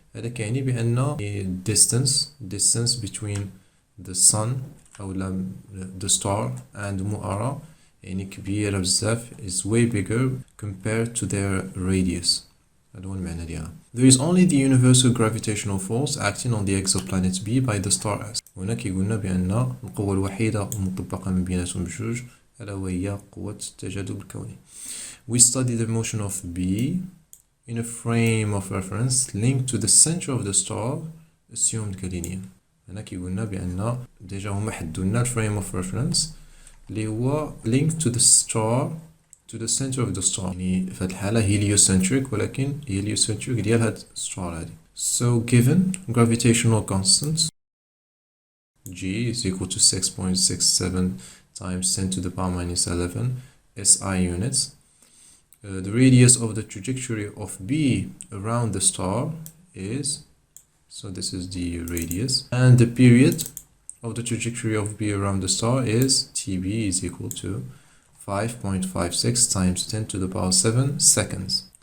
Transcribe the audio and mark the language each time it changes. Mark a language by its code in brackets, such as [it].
[ar] هذا كيعني بأن [en] distance between the sun أو the star and Mu'ara [ar] يعني كبيرة بزاف، [en] is way bigger compared to their radius. [ar] هذا هو المعنى ديالها. [en] There is only the universal gravitational force acting on the exoplanet B by the star S. [ar] هنا كيقولنا بأن القوة الوحيدة المطبقة من بيناتهم بجوج ألا وهي قوة التجاذب الكوني. [en] We study the motion of B in a frame of reference linked to the center of the star assumed غالينيا. [ar] هنا كيقولنا بأن ديجا هما حدوا لنا [en] frame of reference [ar] اللي هو [en] linked to the star [ar] to the center of the star، يعني في هذه الحالة heliocentric، ولكن heliocentric ديال هاد star هادي. [en] So given gravitational constant G is equal to 6.67 times 10 to the power minus 11 SI units. The radius of the trajectory of B around the star is, so this is the radius, and the period of the trajectory of B around the star is TB is equal to 5.56 times 10 to the power 7 seconds.